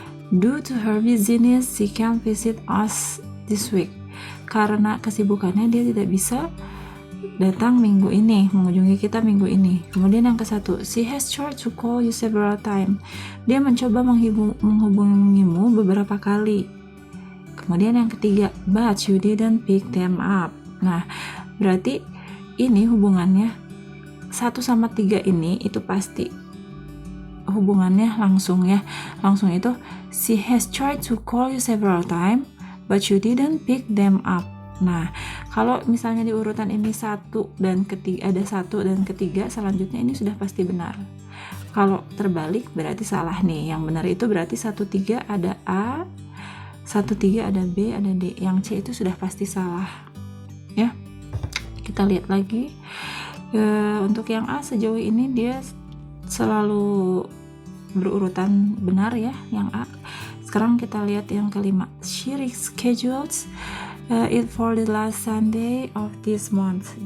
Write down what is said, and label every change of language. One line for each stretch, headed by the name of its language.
English: Due to her business, she can't visit us this week.
Indonesian: Karena kesibukannya dia tidak bisa datang minggu ini, mengunjungi kita minggu ini. Kemudian yang ke-1,
English: she has tried to call you several times.
Indonesian: Dia mencoba menghubungimu beberapa kali. Kemudian yang ketiga,
English: but you didn't pick them up.
Indonesian: Nah, berarti ini hubungannya 1 sama 3 ini itu pasti hubungannya langsung ya. Langsung itu
English: she has tried to call you several times but you didn't pick them up.
Indonesian: Nah, kalau misalnya di urutan ini 1 dan ketiga, ada 1 dan ketiga, selanjutnya ini sudah pasti benar. Kalau terbalik berarti salah nih. Yang benar itu berarti 1-3 ada A, 1-3 ada B, ada D. Yang C itu sudah pasti salah. Ya. Kita lihat lagi. Untuk yang A sejauh ini dia selalu berurutan benar ya, yang A. Sekarang kita lihat yang kelima.
English: She reschedules it for the last Sunday of this month.